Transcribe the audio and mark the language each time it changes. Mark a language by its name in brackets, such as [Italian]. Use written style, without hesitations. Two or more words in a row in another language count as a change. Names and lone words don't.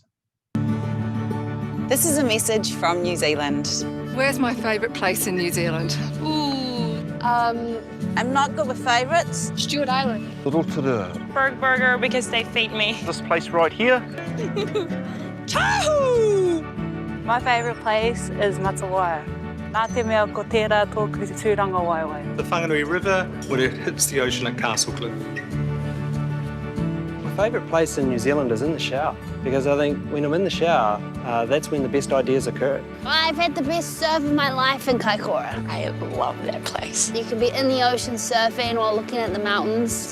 [English] This is a message from New Zealand. Where's my favourite place in New Zealand? I'm not good with favourites. Stewart Island. Rotorua. Berg Burger because they feed me. This place right here. Tahu! My favourite place is Matawai. [Māori] Nā te mea ko tērā tōku tūranga waiwai. [English] The Whanganui River, when it hits the ocean at Castle Cliff. My favourite place in New Zealand is in the shower, because I think when I'm in the shower, that's when the best ideas occur. I've had the best surf of my life in Kaikoura. I love that place. You can be in the ocean surfing while looking at the mountains.